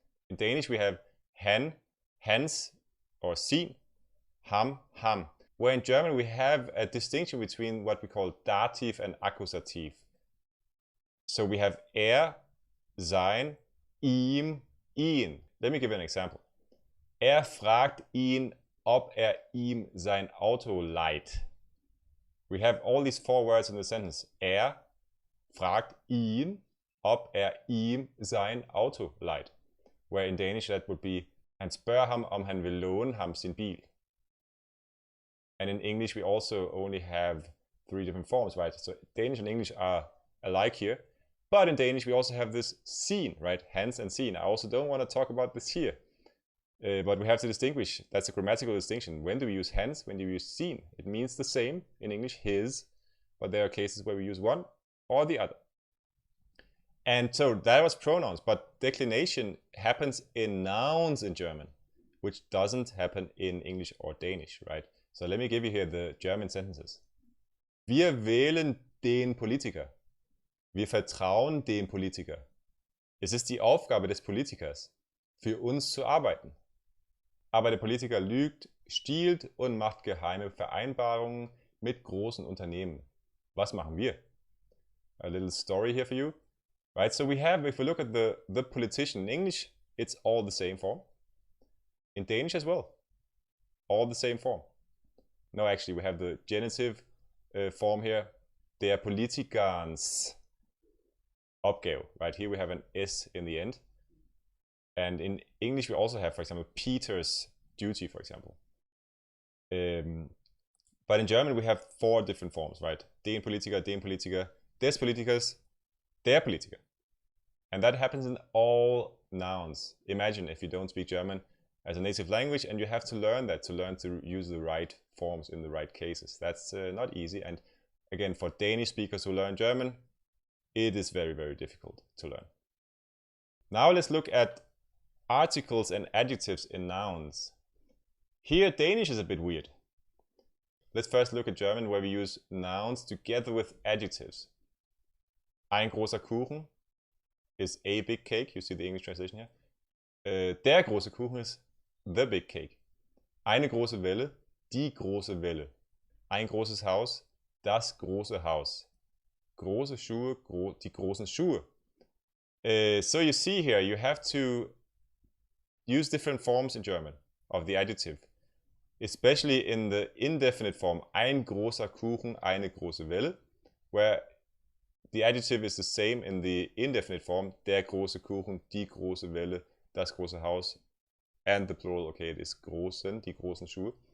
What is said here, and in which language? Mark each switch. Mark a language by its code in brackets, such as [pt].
[en] In Danish we have han, hans or sin, ham, ham. Where in German we have a distinction between what we call dative and accusative. So we have sein, ihm, ihn. Let me give you an example. [de] Fragt ihn, ob ihm sein Auto leiht. [en] We have all these 4 words in the sentence. [de] Fragt ihn, ob ihm sein Auto leiht. [en] Where in Danish that would be, [da] han spørger ham, om han vil låne ham sin bil. [en] And in English we also only have 3 different forms, right? So Danish and English are alike here. But in Danish we also have this sin, right? Hans and sin. I also don't want to talk about this here. But we have to distinguish. That's a grammatical distinction. When do we use hans? When do we use sin? It means the same in English, his. But there are cases where we use one or the other. And so that was pronouns. But declination happens in nouns in German, which doesn't happen in English or Danish, right? So let me give you here the German sentences. [de] Wir wählen den Politiker. Wir vertrauen dem Politiker. Es ist die Aufgabe des Politikers, für uns zu arbeiten. Aber der Politiker lügt, stiehlt und macht geheime Vereinbarungen mit großen Unternehmen. Was machen wir? [en] A little story here for you. Right, so we have, if we look at the politician in English, it's all the same form. In Danish as well, all the same form. No, actually, we have the genitive form here. [da] Der politikernes opgave. [en] Right, here we have an S in the end. And in English, we also have, for example, Peter's duty, for example. But in German, we have 4 different forms, right? [de] Den Politiker, des Politikers, der Politiker. [en] And that happens in all nouns. Imagine if you don't speak German as a native language and you have to learn that, to learn to use the right forms in the right cases. That's not easy. And again, for Danish speakers who learn German, it is very, very difficult to learn. Now let's look at articles and adjectives in nouns. Here, Danish is a bit weird. Let's first look at German, where we use nouns together with adjectives. [de] Ein großer Kuchen [en] is a big cake. You see the English translation here. [de] Der große Kuchen [en] is the big cake. [de] Eine große Welle, die große Welle. Ein großes Haus, das große Haus. Große Schuhe, die großen Schuhe. [en] So you see here, you have to use different forms in German of the adjective. Especially in the indefinite form, [de] ein großer Kuchen, eine große Welle, [en] where the adjective is the same in the indefinite form, [de] der große Kuchen, die große Welle, das große Haus, [en] and the plural, okay, it is [de] großen, die großen Schuhe.